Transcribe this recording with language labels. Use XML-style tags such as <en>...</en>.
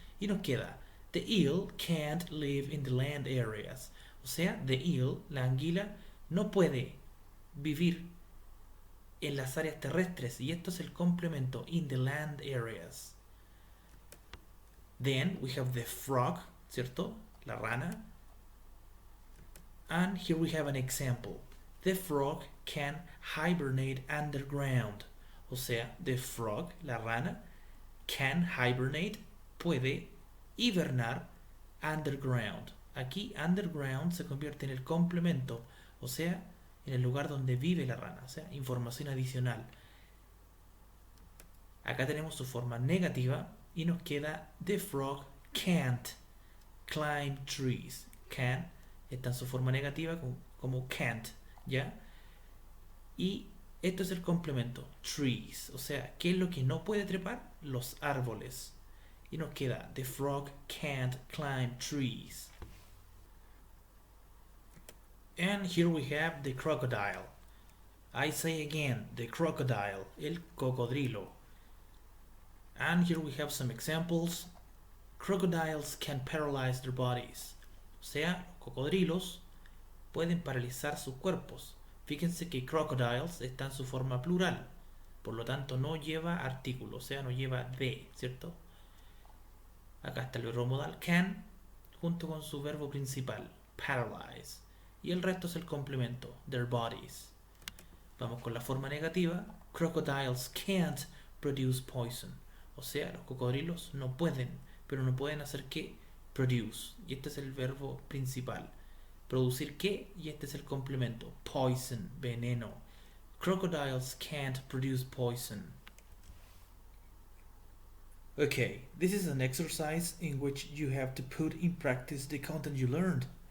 <es>Y nos queda,</es> <en>the eel can't live in the land areas.</en> <es>O sea,</es> <en>the eel,</en> <es>la anguila, no puede vivir en las áreas terrestres. Y esto es el complemento,</es> <en>in the land areas. Then we have the frog,</en> <es>¿cierto? La rana.</es> <en>And here we have an example. The frog can hibernate underground.</en> <es>O sea,</es> <en>the frog,</en> <es>la rana,</es> <en>can hibernate,</en> <es>puede hibernar underground. Aquí underground se convierte en el complemento, o sea, en el lugar donde vive la rana, o sea, información adicional. Acá tenemos su forma negativa y nos queda</es> <en>the frog can't climb trees.</en> <es>Can está en su forma negativa como can't, ¿ya? Y esto es el complemento, trees. O sea, ¿qué es lo que no puede trepar? Los árboles. Y nos queda,</es> <en>the frog can't climb trees. And here we have the crocodile. I say again, the crocodile,</en> <es>el cocodrilo.</es> <en>And here we have some examples. Crocodiles can paralyze their bodies.</en> <es>O sea, los cocodrilos pueden paralizar sus cuerpos. Fíjense que crocodiles está en su forma plural, por lo tanto no lleva artículo, o sea, no lleva de, ¿cierto? Acá está el verbo modal can junto con su verbo principal, paralyze. Y el resto es el complemento,</es> <en>their bodies.</en> <es>Vamos con la forma negativa.</es> <en>Crocodiles can't produce poison.</en> <es>O sea, los cocodrilos no pueden, pero no pueden hacer qué? Produce. Y este es el verbo principal. ¿Producir qué? Y este es el complemento. Poison, veneno.</es> <en>Crocodiles can't produce poison. Okay, this is an exercise in which you have to put in practice the content you learned.</en>